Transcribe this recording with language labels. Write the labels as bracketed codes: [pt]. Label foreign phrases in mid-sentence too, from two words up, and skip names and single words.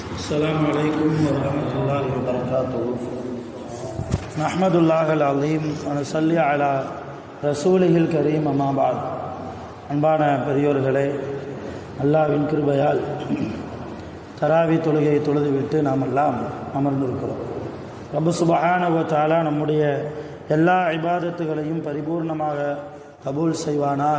[ar] السلام عليكم ورحمة الله وبركاته نحمد الله العظيم ونصلي على رسوله الكريم أما بعد [ta] அன்பான பெரியோர்களே, அல்லாஹ்வின் கிருபையால் தராவி தொழுகையை தொழுதுவிட்டு நாம் எல்லாம் அமர்ந்திருக்கிறோம். [ar] رب سبحانه وتعالى [ta] நம்முடைய எல்லா இபாதத்துகளையும் பரிபூர்ணமாக கபூல் செய்வானாக.